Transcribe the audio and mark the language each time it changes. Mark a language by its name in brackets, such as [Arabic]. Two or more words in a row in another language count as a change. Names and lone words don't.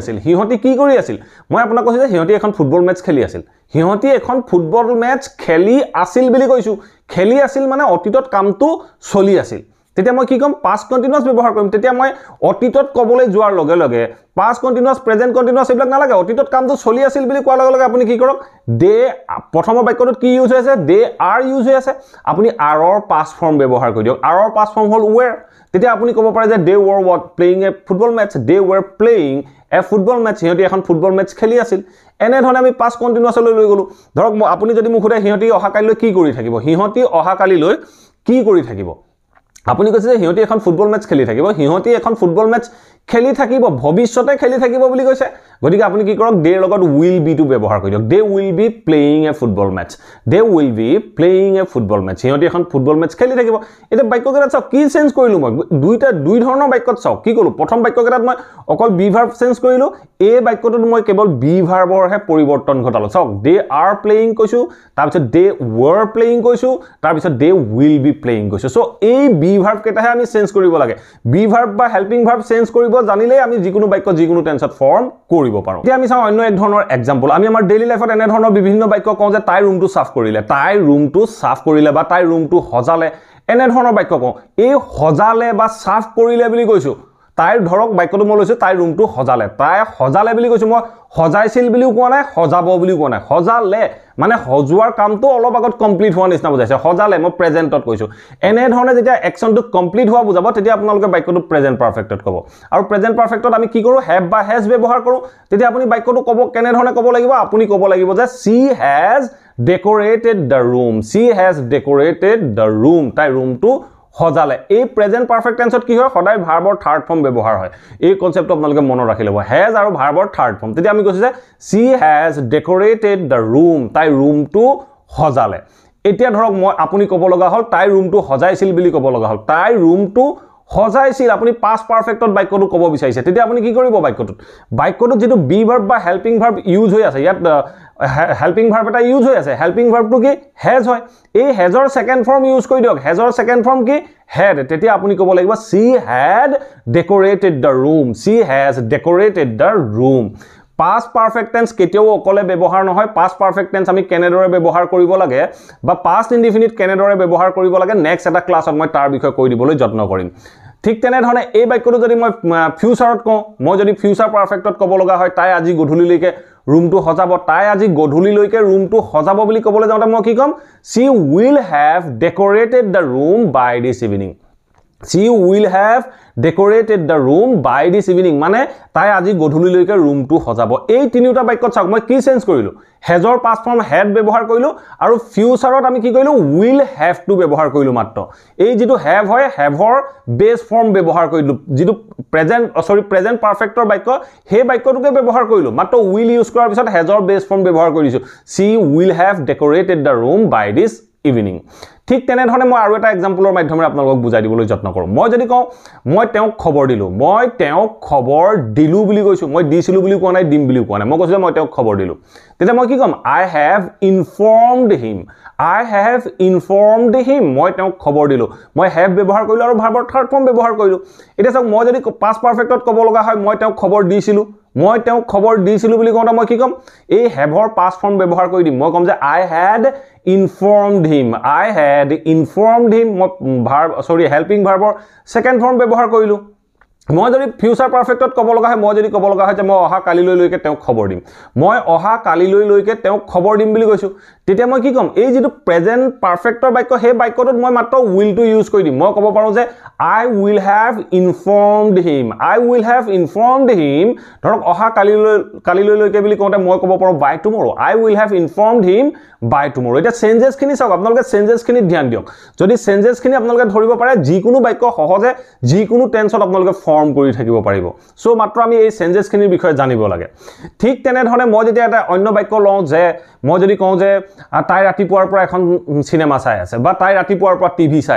[Assamese] কৰি আছিল মই আপোনাক কৈছো যে হিহতি এখন [English] football match [Assamese] খেলি আছিল হিহতি এখন [English] football match [Assamese] খেলি আছিল বুলি কৈছো খেলি আছিল মানে অতীতত কামটো চলি আছিল তেতিয়া মই কি কম [English] past continuous [Assamese] ব্যৱহাৰ কৰিম তেতিয়া মই অতীতত কবলৈ যোৱাৰ লগে লগে [English] past continuous present continuous [Assamese] এইবিলাক নালাগে অতীতত কামটো চলি আছিল বুলি কোৱাৰ লগে লগে আপুনি কি কৰক they প্ৰথমৰ বাক্যটোত কি ইউজ হৈ আছে they are ইউজ হৈ আছে আপুনি are ৰ [English] past form [Assamese] ব্যৱহাৰ কৰি দিয়ক are ৰ [English] past form [Assamese] হল were তেতিয়া আপুনি ক'ব পাৰে যে [English] they were what playing a football match they were playing a football match [Assamese] হিহঁতি এখন [English] football match [Assamese] খেলি আছিল এনে ধৰণে আমি [English] past continuous [Assamese] লৈ গলো ধৰক আপুনি যদি মোক সুধে হিহঁতি অহা কালিলৈ কি কৰি থাকিব হিহঁতি অহা কালিলৈ কি কৰি থাকিব আপুনি কৈছে যে হিহঁতি এখন [English] football match [Assamese] খেলি থাকিব হিহঁতি এখন [English] football match [Assamese] খেলি থাকিব ভৱিষ্যতে খেলি থাকিব বুলি কৈছে গতিকে আপুনি কি কৰক দে লগত [English] will be [Assamese] টো ব্যৱহাৰ কৰি দিয়ক [English] they will be playing a football match they will be playing a football match [Assamese] হিহঁতি এখন [English] football match [Assamese] খেলি থাকিব এটা বাক্যকেইটা চাওক কি চেঞ্জ কৰিলো মই দুই ধৰণৰ বাক্যত চাওক কি কলো প্ৰথম বাক্যকেইটাত মই অকল [English] be verb [Assamese] চেঞ্জ কৰিলো এই বাক্যটোত মই কেৱল [English] be verb [Assamese] হে পৰিৱৰ্তন ঘটালো চাওক [English] they are playing [Assamese] কৈছো তাৰ পিছত [English] they were playing [Assamese] কৈছো তাৰ পিছত [English] they will be playing [Assamese] কৈছো সো এই [English] be verb [Assamese] কেইটাহে আমি চেঞ্জ কৰিব লাগে [English] be verb [Assamese] বা [English] helping verb [Assamese] চেঞ্জ কৰিব জানিলে আমি যিকোনো বাক্য যিকোনো টেন্সত ফৰ্ম কৰিব পাৰো এতিয়া আমি চাও অন্য এক ধৰণৰ এক্সাম্পল আমি আমাৰ [English] daily lifeত [Assamese] এনে ধৰণৰ বিভিন্ন বাক্য কওঁ যে তাই ৰুমটো সাফ কৰিলে বা তাই ৰুমটো সজালে এনে ধৰণৰ বাক্য কওঁ এই সজালে বা সাফ কৰিলে বুলি কৈছো তাই ধৰক বাক্যটো মই লৈছো তাই ৰুমটো সজালে বুলি কৈছো মই সজাইছিল বুলিও কোৱা নাই সজাব বুলিও কোৱা নাই সজালে মানে হজুৱাৰ কামটো অলপ আগত কমপ্লিট হোৱা নিচিনা বুজাইছে সজালে মই প্ৰেজেন্টত কৈছো এনে ধৰণে যেতিয়া একচনটো কমপ্লিট হোৱা বুজাব তেতিয়া আপোনালোকে বাক্যটো [English] present perfectত [Assamese] ক'ব আৰু [English] present perfectত [Assamese] আমি কি কৰো হ্যাভ বা হ্যাজ ব্যৱহাৰ কৰো তেতিয়া আপুনি বাক্যটো ক'ব কেনে ধৰণে ক'ব লাগিব আপুনি ক'ব লাগিব যে [English] she has decorated the room [Assamese] তাই ৰুমটো সজালে এই [English] present perfect tenseত [Assamese] কি হয় সদায় ভাৰ্বৰ [English] third form [Assamese] ব্যৱহাৰ হয় এই কনসেপ্টটো আপোনালোকে মনত ৰাখি ল'ব হ্যাজ আৰু ভাৰ্বৰ থাৰ্ড ফৰ্ম তেতিয়া আমি কৈছো যে [English] she has decorated the room [Assamese] তাই ৰুমটো সজালে এতিয়া ধৰক মই আপুনি ক'ব লগা হল তাই ৰুমটো সজাইছিল বুলি ক'ব লগা হল তাই ৰুমটো সজাইছিল আপুনি [English] past perfectত [Assamese] বাক্যটো ক'ব বিচাৰিছে তেতিয়া আপুনি কি কৰিব বাক্যটোত যেটো [English] be verb [Assamese] বা [English] helping verb [Assamese] ইউজ হৈ আছে ইয়াত [English] helping verb [Assamese] এটা ইউজ হৈ আছে [English] helping verb [Assamese] টো কি has হয় এই has ৰ [English] second form [Assamese] ইউজ কৰি দিয়ক has ৰ [English] second form [Assamese] কি had তেতিয়া আপুনি ক'ব লাগিব [English] she had decorated the room past perfect tense [Assamese] কেতিয়াও অকলে ব্যৱহাৰ নহয় [English] past perfect tense [Assamese] আমি কেনেদৰে ব্যৱহাৰ কৰিব লাগে বা [English] past indefinite [Assamese] কেনেদৰে ব্যৱহাৰ কৰিব লাগে [English] next এটা classত [Assamese] মই তাৰ বিষয়ে কৈ দিবলৈ যত্ন কৰিম ঠিক তেনে ধৰণে এই বাক্যটো যদি মই ফিউচাৰত কওঁ মই যদি [English] future perfectত [Assamese] ক'ব লগা হয় তাই আজি গধূলিলৈকে ৰুমটো সজাব তাই আজি গধূলিলৈকে ৰুমটো সজাব বুলি ক'বলৈ যাওঁতে মই কি ক'ম [English] she will have decorated the room by this evening she will have decorated the room by this evening [Assamese] মানে তাই আজি গধূলিলৈকে ৰুমটো সজাব এই তিনিটা বাক্যত চাওক মই কি চেঞ্জ কৰিলো has ৰ [English] past form had [Assamese] ব্যৱহাৰ কৰিলো আৰু ফিউচাৰত আমি কি কৰিলো [English] will have [Assamese] টো ব্যৱহাৰ কৰিলো মাত্ৰ এই যেটো have হয় have ৰ [English] base form [Assamese] ব্যৱহাৰ কৰিলো যেটো প্ৰেজেন্ট পাৰফেক্টৰ বাক্য সেই বাক্যটোকে ব্যৱহাৰ কৰিলো মাত্ৰ will ইউজ কৰাৰ পিছত has ৰ [English] base form [Assamese] ব্যৱহাৰ কৰিছো [English] she will have decorated the room by this evening [Assamese] ঠিক তেনে ধৰণে মই আৰু এটা এক্সাম্পলৰ মাধ্যমেৰে আপোনালোকক বুজাই দিবলৈ যত্ন কৰোঁ মই যদি কওঁ মই তেওঁক খবৰ দিলো বুলি কৈছো মই দিছিলো বুলি কোৱা নাই দিম বুলি কোৱা নাই মই কৈছো মই তেওঁক খবৰ দিলো তেতিয়া মই কি ক'ম [English] I have informed him [Assamese] মই তেওঁক খবৰ দিলো মই have ব্যৱহাৰ কৰিলো আৰু ভাৰ্বৰ [English] third form [Assamese] ব্যৱহাৰ কৰিলো এতিয়া চাওক মই যদি [English] past perfectত [Assamese] ক'ব লগা হয় মই তেওঁক খবৰ দিছিলো বুলি কোৱাটা মই কি ক'ম এই have ৰ [English] past form [Assamese] ব্যৱহাৰ কৰি দিম মই ক'ম যে [English] I had informed him [Assamese] মই [English] helping verb [Assamese] ৰ [English] second form [Assamese] ব্যৱহাৰ কৰিলো মই যদি [English] future perfectত [Assamese] ক'ব লগা হয় মই যদি ক'ব লগা হয় যে মই অহা কালিলৈকে তেওঁক খবৰ দিম বুলি কৈছো তেতিয়া মই কি ক'ম এই যেটো প্ৰেজেন্ট পাৰফেক্টৰ বাক্য সেই বাক্যটোত মই মাত্ৰ will টো ইউজ কৰি দিম মই ক'ব পাৰো যে [English] I will have informed him [Assamese] ধৰক অহা কালিলৈকে বুলি কওঁতে মই ক'ব পাৰো [English] by tomorrow I will have informed him by tomorrow [Assamese] এটা চেঞ্জেছ খিনি চাওক আপোনালোকে চেঞ্জেছ খিনি ধ্যান দিয়ক যদি চেঞ্জেছ খিনি আপোনালোকে ধৰিব পাৰে যিকোনো বাক্য সহজে যিকোনো টেন্সত আপোনালোকে ফৰ্ম কৰি থাকিব পাৰিব সো মাত্ৰ আমি এই চেঞ্জেছ খিনিৰ বিষয়ে জানিব লাগে ঠিক তেনে ধৰণে মই যেতিয়া এটা অন্য বাক্য লওঁ যে মই যদি কওঁ যে তাই ৰাতিপুৱাৰ পৰা এখন সিনেমা চাই আছে বা তাই ৰাতিপুৱাৰ পৰা টিভি